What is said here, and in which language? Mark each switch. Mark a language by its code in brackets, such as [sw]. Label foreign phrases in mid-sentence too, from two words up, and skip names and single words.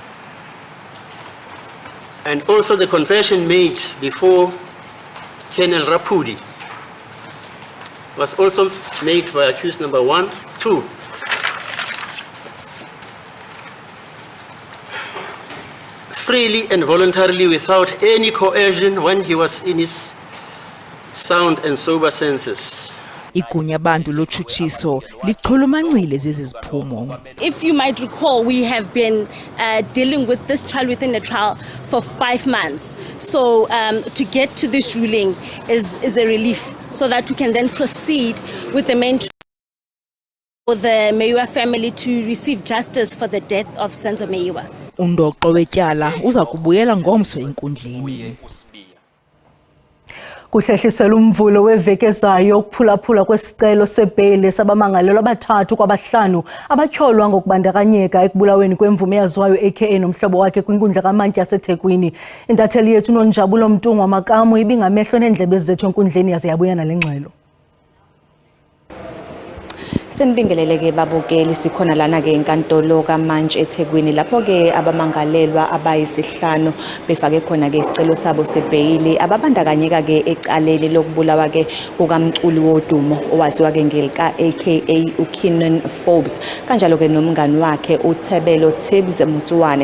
[en] And also the confession made before Colonel Rapudi was also made by accused number 1, 2. Freely and voluntarily without any coercion when he was in his sound and sober senses. [xh] Igunya bantu lotshutshiso lichulumancile zezi ziphumo. [en] If you might recall, we have been dealing with this trial within the trial for 5 months. So to get to this ruling is a relief, so that we can then proceed with the main trial for the Meyiwa family to receive justice for the death of Senzo Meyiwa. [xh] Undoqo wetyala uza kubuyela ngomso enkundleni. Kuhlehlisela umvulo weveki ezayo ukuphulaphula kwesicelo sebheyile sabamangalelwa abathathu kwabahlanu abatyholwa ngokubandakanyeka ekubulaweni kwemvume yaziwayo aka nomhlobo wakhe kwinkundla kaMantyi yaseThekwini. Intatheli yethu uNonjabulo Mtungwa Makamu ibingamehlo neendlebe zethu enkundleni yaze yabuya nale ngxelo. [zu] Senibingelele ke babukeli, sikhona lana ke enkantolo kaMantyi eThekwini lapho ke abamangalelwa abayisihlanu befake khona ke isicelo sabo sebheyili ababandakanyeka ke ecaleni lokubulawa ke kukamculi wodumo owaziwa ke ngelika aka uKenan Forbes kanjalo ke nomngani wakhe uThebelo Tibbs Mutsuwane.